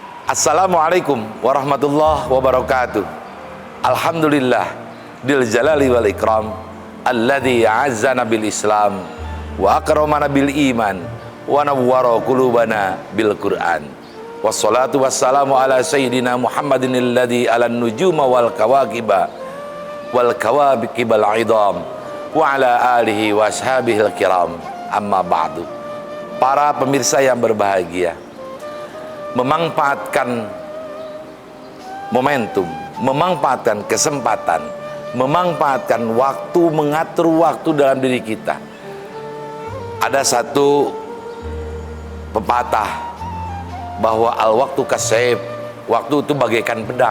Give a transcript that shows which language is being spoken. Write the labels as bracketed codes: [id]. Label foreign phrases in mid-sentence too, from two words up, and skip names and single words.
[ar] السلام عليكم ورحمة الله وبركاته. الحمد لله ذي الجلال والإكرام الذي أعزنا بالإسلام وأكرمنا بالإيمان ونور قلوبنا بالقرآن. والصلاة والسلام على سيدنا محمد الذي علا النجوم والكواكب والكواكب العظام وعلى آله وأصحابه الكرام. أما بعد. [id] Para pemirsa yang berbahagia, memanfaatkan momentum, memanfaatkan kesempatan, memanfaatkan waktu, mengatur waktu dalam diri kita. Ada satu pepatah bahwa [ar] الوقت كالسيف, [id] waktu itu bagaikan pedang.